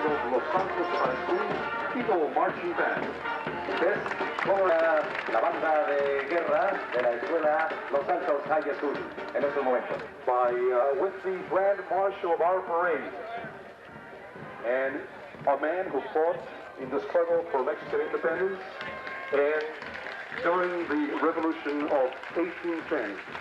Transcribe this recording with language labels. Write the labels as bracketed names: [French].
[English] Los Santos High School People Marching Band. [Spanish] Es como la banda de guerra de la escuela Los Santos High School en estos momentos. [English] With the Grand Marshal of our parade, and a man who fought in the struggle for Mexican independence and during the revolution of 1810.